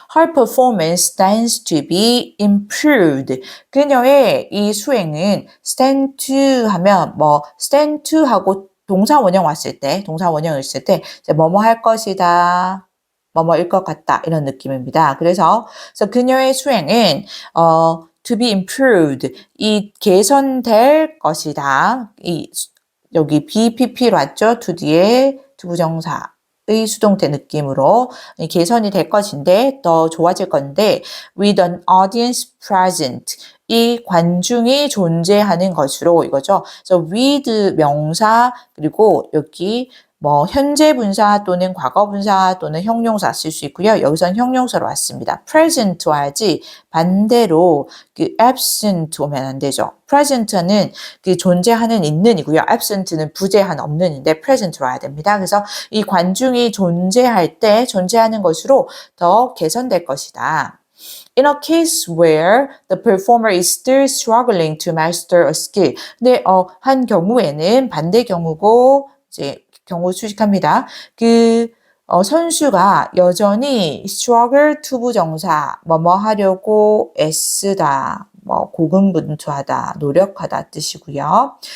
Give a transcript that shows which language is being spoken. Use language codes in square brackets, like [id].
[en] Her performance stands to be improved. [ko] 그녀의 이 수행은 stand to 하면 뭐 stand to 하고 동사 원형 왔을 때, 동사 원형을 쓸 때 뭐뭐 할 것이다. 뭐뭐일 것 같다 이런 느낌입니다. 그래서 그녀의 수행은 [en] to be improved [ko] 이 개선될 것이다. 여기 BPP로 왔죠. to 뒤에 투부정사의 수동태 느낌으로 개선이 될 것인데 더 좋아질 건데 [en] with an audience present [ko] 이 관중이 존재하는 것으로 이거죠. 그래서 with 명사 그리고 여기 뭐 현재 분사 또는 과거 분사 또는 형용사 쓸 수 있고요. 여기선 형용사로 왔습니다. present 와야지 반대로 absent 오면 안 되죠. present는 존재하는 있는이고요. absent는 부재한 없는인데 present로 와야 됩니다. 그래서 이 관중이 존재할 때 존재하는 것으로 더 개선될 것이다. [en] In a case where the performer is still struggling to master a skill. [ko] 근데 한 경우에는 반대 경우고 이제 경우 수식합니다. 선수가 여전히 struggle 투부정사 뭐뭐 하려고 애쓰다 뭐 고군분투하다 노력하다 뜻이고요.